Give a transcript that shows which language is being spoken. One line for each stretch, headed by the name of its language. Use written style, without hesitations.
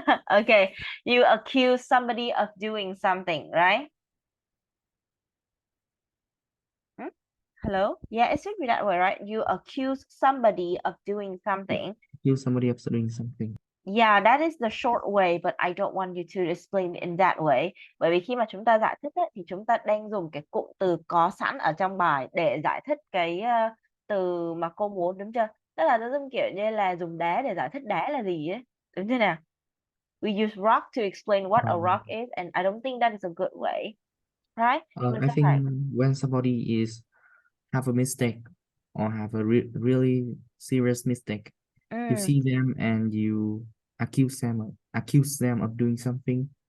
English: Okay, you accuse somebody of doing something, right? Hmm? Hello? Yeah, it should be that way, right? You accuse somebody of doing something. Accuse somebody of doing something. Yeah, that is the short way, but I don't want you to explain in that way.
Vietnamese: Bởi vì khi mà chúng ta giải thích ấy, thì chúng ta đang dùng cái cụm từ có sẵn ở trong bài để giải thích cái từ mà cô muốn, đúng chưa? Tức là nó giống kiểu như là dùng đá để giải thích đá là gì ấy. Đúng chưa nào?
English: We use rock to explain what a Um, rock is, and I don't think that is a good way, right?
Vietnamese: Mình
English: I
Vietnamese: sẽ phải.
English: think when somebody is have a mistake or have a really serious mistake, you Mm, see them and you accuse them of doing something.